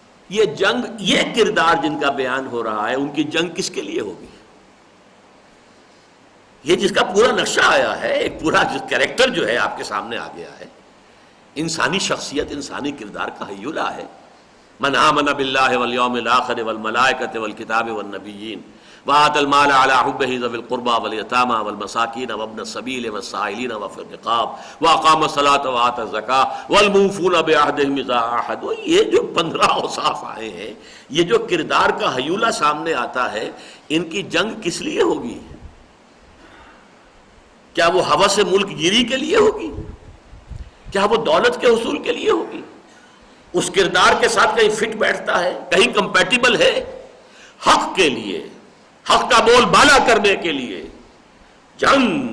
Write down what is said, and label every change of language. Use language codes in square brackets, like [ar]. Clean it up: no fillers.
[ur] یہ جنگ، یہ کردار جن کا بیان ہو رہا ہے، ان کی جنگ کس کے لیے ہوگی؟ یہ جس کا پورا نقشہ آیا ہے، ایک پورا کریکٹر جو ہے آپ کے سامنے آ گیا ہے، انسانی شخصیت، انسانی کردار کا ہیولہ ہے. [ar] من آمن باللہ والیوم الآخر والملائکۃ والکتاب والنبیین وآتى المال على حبه ذوي القربى واليتامى والمساكين وابن السبيل والسائلين وفي الرقاب وأقام الصلاة وآتى الزكاة والموفون بعهدهم إذا عاهدوا. [ur] یہ جو 15 اوصاف آئے ہیں، یہ جو کردار کا ہیولہ سامنے آتا ہے، ان کی جنگ کس لیے ہوگی؟ کیا وہ ہوس ملک گیری کے لیے ہوگی؟ کیا وہ دولت کے حصول کے لیے ہوگی؟ اس کردار کے ساتھ کہیں فٹ بیٹھتا ہے، کہیں کمپیٹیبل ہے؟ حق کے لیے، حق کا بول بالا کرنے کے لیے جنگ.